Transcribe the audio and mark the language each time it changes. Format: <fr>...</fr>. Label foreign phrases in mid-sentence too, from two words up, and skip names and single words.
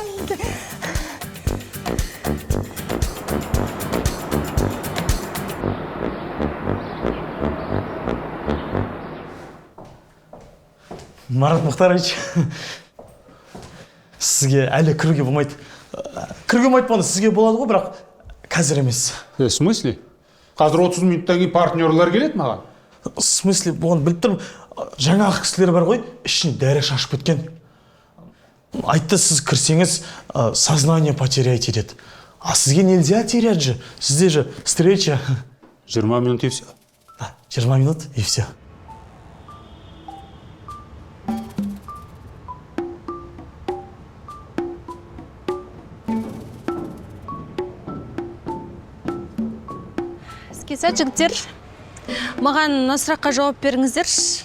<kk>Марат Мухтарович, сізге әлі кіруге болмайды. Кіруге болмайды болғанда сізге болады ғой, бірақ қазір емес.</kk> <ru>В смысле?</ru> <kk>Қазір 30 минуттан кейін партнерлар келеді маған.</kk> <ru>В смысле,</ru> <kk>бұған біліп тұрмын. Жаңағы кісілер бар ғой, ішіне дәрі шашып кеткен. Айтты, сіз кірсеңіз,</kk> <ru>сознание потеряйте</ru> <kk>деді.</kk> <ru>А сізге нельзя терять же. Сізде же встреча. 20 минут и все. 20 минут и все.</ru> <kk>Сәт жігіттер, маған мына сұраққа жауап беріңіздерші.</kk>